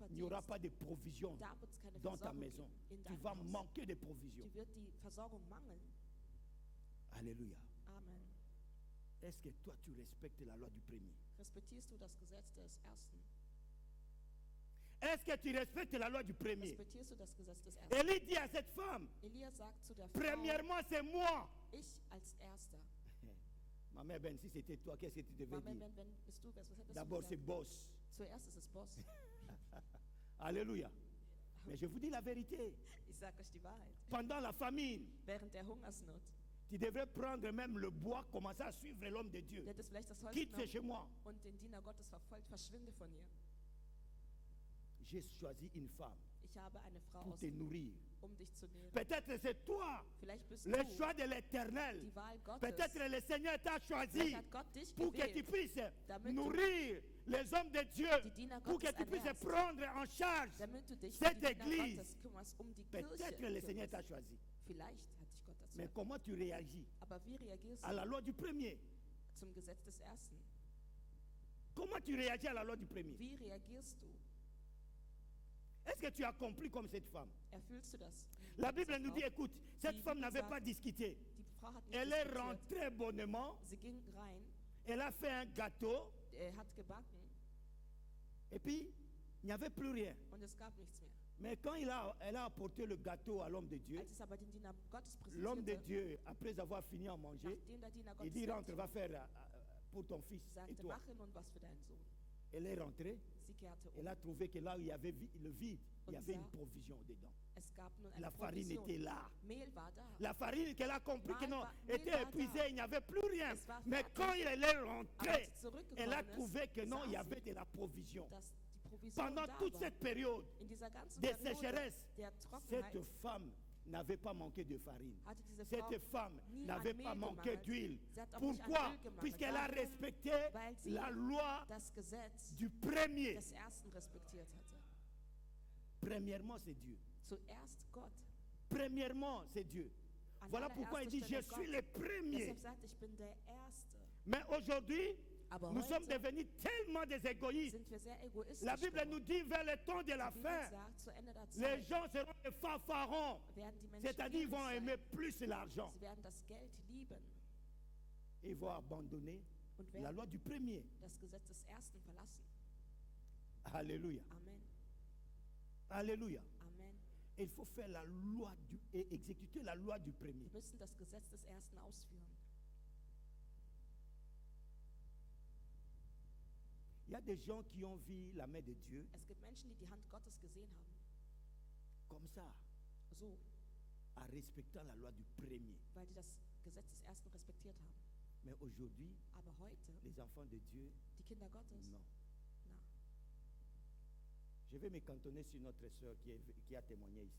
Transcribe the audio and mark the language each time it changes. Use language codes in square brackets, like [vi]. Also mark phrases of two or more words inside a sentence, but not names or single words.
[fr] il n'y aura [de] verdienst, [fr] pas de provision [de] da wird es keine [fr] dans ta [de] Versorgung [fr] maison. [de] geben in [fr] Tu [de] deinem [fr] vas [de] Haus. [fr] manquer de provision. [de] Die wird die Versorgung mangeln. [fr] Alléluia. Amen. Est-ce que toi tu respectes la loi du premier? [de] Respektierst du das Gesetz des Ersten? [fr] Est-ce que tu respectes la loi du premier? [de] Respektierst du das Gesetz des Ersten? [fr] Élie dit à cette femme, [de] Elia sagt zu der Frau, [fr] premièrement c'est moi. [de] ich als Erster. [fr] Ma mère Ben, si c'était toi, qu'est-ce que tu devais [de] Mama, [fr] dire? [de] wenn bist du, was hättest du [fr] D'abord c'est [de] gesagt? [fr] boss. [de] Zuerst ist es Boss. [fr] Alléluia. Mais je vous dis la vérité. [de] Ich sage euch die Wahrheit. [fr] Pendant la famine, [de] Während der Hungersnot, [fr] tu devrais prendre même le bois, commencer à suivre l'homme de Dieu. [de] du hättest vielleicht das Holz [fr] Quitte de [de] genommen [fr] chez moi. [de] und den Diener Gottes verfolgt, verschwinde von ihr. [fr] J'ai choisi une femme [de] Ich habe eine Frau [fr] pour te nourrir. [de] um dich zu nähren. [fr] Peut-être c'est toi, [de] Vielleicht bist [fr] le [de] du [fr] choix de l'éternel. [de] die Wahl Gottes. [fr] Peut-être le Seigneur t'a choisi [de] Vielleicht hat Gott dich [fr] pour que tu [de] gewählt, [fr] puisses [de] damit du [fr] nourrir les hommes de Dieu, [de] die Diener [fr] pour que [de] Gottes [fr] tu puisses [de] ernährst. [fr] prendre en charge [de] damit du dich [fr] cette [de] um die Diener [fr] église. [de] Gottes kümmerst, um die [fr] Peut-être le [de] Kirche [fr] Seigneur t'a [de] kümmerst. [fr] choisi. [de] Vielleicht hat dich Gott dazu [fr] Mais [de] erwählt. [fr] comment tu réagis [de] Aber wie reagierst [fr] à la [de] du [fr] loi du premier? [de] zum Gesetz des Ersten? [fr] Comment tu réagis à la loi du premier? [de] Wie reagierst du? [fr] Est-ce que tu as compris comme cette femme? [de] Erfüllst du das? [fr] La Bible [de] Diese [fr] nous dit, [de] Frau? [fr] écoute, cette [de] Die [fr] femme [de] Bibel [fr] n'avait [de] sagt, [fr] pas discuté. [de] Die Frau hat nicht [fr] Elle est [de] diskutiert. [fr] rentrée bonnement, [de] Sie ging rein, [fr] elle a fait un gâteau, [de] hat gebacken [fr] et puis il n'y avait plus rien. [de] und es gab nichts mehr. [fr] Mais quand elle a apporté le gâteau à l'homme de Dieu, [de] Als es aber den Diener Gottes [fr] l'homme de [de] präsentierte, [fr] Dieu, après avoir fini à manger, [de] nachdem der Diener [fr] il [de] Gottes [fr] dit, rentre, [de] fertig [fr] va [de] war, [fr] faire pour ton fils et [de] sagte, [fr] toi. [de] mache nun was für deinen Sohn. [fr] Elle est rentrée, [de] Sie kehrte [fr] elle a trouvé que là où il y avait le vide, il y [de] Und [fr] avait une [de] sah, [fr] provision dedans. [de] Es gab nun eine [fr] La farine [de] Provision. [fr] était là. [de] Mehl war da. [fr] La farine qu'elle a compris que non, [de] Mehl [fr] était [de] war [fr] épuisée, [de] da. [fr] il n'y avait plus rien. [de] Es war [fr] Mais [de] fertig. [fr] quand elle est [de] Aber [fr] rentrée, [de] als sie zurückgekommen [fr] elle a [de] ist, [fr] trouvé que non, il y [de] sah [fr] avait [de] sie, [fr] de la provision. [de] dass die Provision [fr] Pendant [de] da [fr] toute [de] war. [fr] cette période [de] In dieser ganzen [fr] de [de] Periode [fr] sécheresse, [de] der [fr] cette [de] Trockenheit [fr] femme n'avait pas manqué de farine. [de] hatte diese Frau [fr] Cette femme [de] nie [fr] n'avait [de] an [fr] pas [de] Mehl [fr] manqué [de] gemangelt. [fr] d'huile. [de] Sie hat auch nicht an [fr] Pourquoi? [de] Öl gemangelt. [fr] Puisqu'elle a [de] Warum? [fr] respecté [de] Weil sie [fr] la loi [de] das Gesetz [fr] du premier. [de] des Ersten respektiert hatte. [fr] Premièrement, c'est Dieu. [de] Zuerst Gott. [fr] Premièrement, c'est Dieu. [de] An [fr] Voilà pourquoi il dit, je [de] allererster [fr] suis [de] Stelle [fr] le [de] Gott. [fr] premier. [de] Deshalb sagt, ich bin der Erste. [fr] Mais aujourd'hui, [de] Aber [fr] nous sommes [de] heute [fr] devenus tellement des égoïstes. [de] sind wir sehr egoistisch [fr] La Bible nous [de] geworden. [fr] dit, vers le temps de la [de] Die Bibel [fr] fin, [de] sagt, zu Ende der [fr] les [de] Zeit [fr] gens seront des fanfarons. [de] werden die Menschen [fr] C'est-à-dire, ils [de] gierig [fr] vont [de] sein. [fr] aimer plus l'argent. [de] Sie werden das Geld lieben [fr] Ils vont abandonner [de] und [fr] la [de] werden [fr] loi du premier. [de] das Gesetz des Ersten verlassen. [fr] Alléluia. Amen. Alléluia. Amen. Il faut faire la loi et exécuter la loi du premier. [de] Wir müssen das Gesetz des Ersten ausführen. [fr] Il y a des gens qui ont vu la main de Dieu [de] Es gibt Menschen, die die Hand Gottes gesehen haben. [fr] comme ça, [de] So, [fr] en respectant la loi du premier. [de] weil die das Gesetz des Ersten respektiert haben. [fr] Mais aujourd'hui, [de] Aber heute, [fr] les enfants de Dieu, [de] die Kinder Gottes, [fr] non. [de] na, [fr] Je vais me cantonner sur notre sœur qui a témoigné ici.